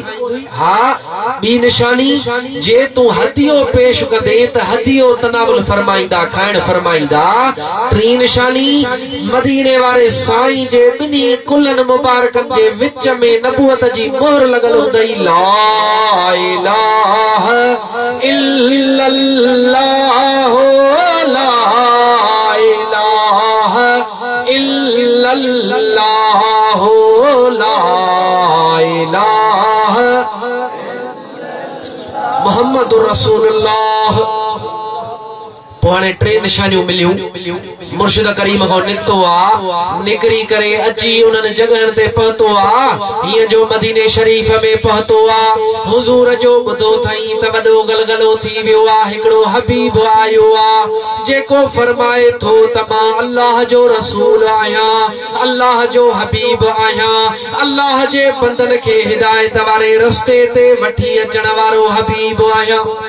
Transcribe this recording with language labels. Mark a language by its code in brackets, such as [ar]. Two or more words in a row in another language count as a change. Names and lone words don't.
[sd] हाँ, ॿी निशानी, जे तू हदियो पेश कंदे त हदियो तनावुल फरमाईंदा, खाइण फरमाईंदा। 3 निशानी, मदीने वाले साईं जे ॿिन्ही कुलनि मुबारकनि जे विच में नबूअत जी मोहर लॻल हूंदई। [ar] لا إله إلا الله، لا إله إلا الله، محمد رسول الله. [sd] हाणे 3 निशानियूं मिलियूं। मुर्शिद करीम खां निकितो आ, निकिरी करे अची उन्हनि जगहनि ते पहुतो आ, हीअं जो मदीने शरीफ में पहुतो आ। हुजूर जो ॿुधो थई त वॾो गलगलो थी वियो आ। हिकिड़ो हबीब आयो आ जेको फरमाए थो त मां अल्लाह जो रसूल आहियां, अल्लाह जो हबीब आहियां, अल्लाह जे बंदन खे हिदायत वारे रस्ते ते वठी अचण वारो हबीब आहियां।